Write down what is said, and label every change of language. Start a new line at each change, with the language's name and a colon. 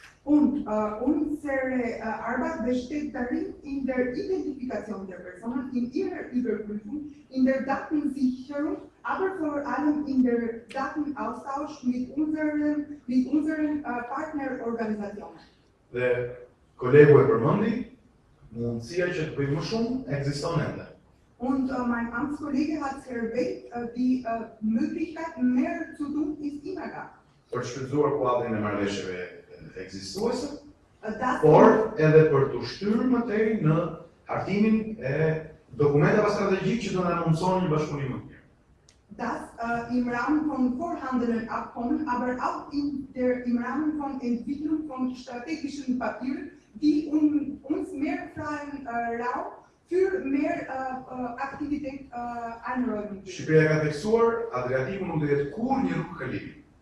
German: Und unsere Arbeit besteht darin, in der Identifikation der Personen, in ihrer Überprüfung, in der Datensicherung, aber vor allem in der Datenaustausch mit unseren Partnerorganisationen.
Albanian: Dhe kolegu e përmendi, mundësia që të bëjmë më shumë ekziston ende.
German: Und mein Amtskollege hat erwähnt, die Möglichkeit, mehr zu tun, ist immer da.
Albanian: Për të shfrytzuar kuadrin e marrëveshjeve ekzistuese,
German: Das,
Albanian: por edhe për të shtyrë më tej në hartimin e dokumentave strategjik që do na mundësojnë një bashkëpunim më të mirë.
German: das im Rahmen von vorhandenen Abkommen, aber auch im Rahmen von Entwicklung von strategischen Papieren, die uns mehr freien Raum für mehr Aktivität einräumen.
Albanian: Shqipëria ka tekstuar Adriatiku nuk do të jetë kur një rrugë kalimi.